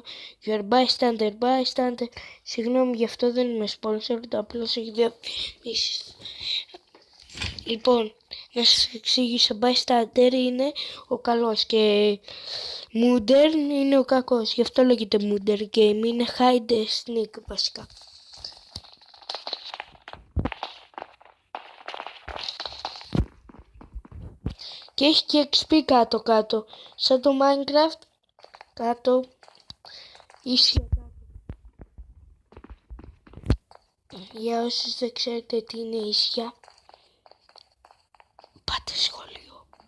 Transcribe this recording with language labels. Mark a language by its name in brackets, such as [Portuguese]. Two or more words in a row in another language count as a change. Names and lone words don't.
[English] Your bystander. [Greek] Συγγνώμη, γι' αυτό δεν είμαι sponsor, απλώς έχει διαφημίσεις. Λοιπόν, να σας εξηγήσω. Bystander είναι ο καλός και Modern είναι ο κακός. Γι' αυτό λέγεται Modern Game. Είναι [English] hide and sneak [Greek] βασικά. Και έχει και XP κάτω. Σαν το Minecraft. Κάτω. Ίσια κάτω. Για όσους δεν ξέρετε τι είναι ίσια, πάτε σχολείο.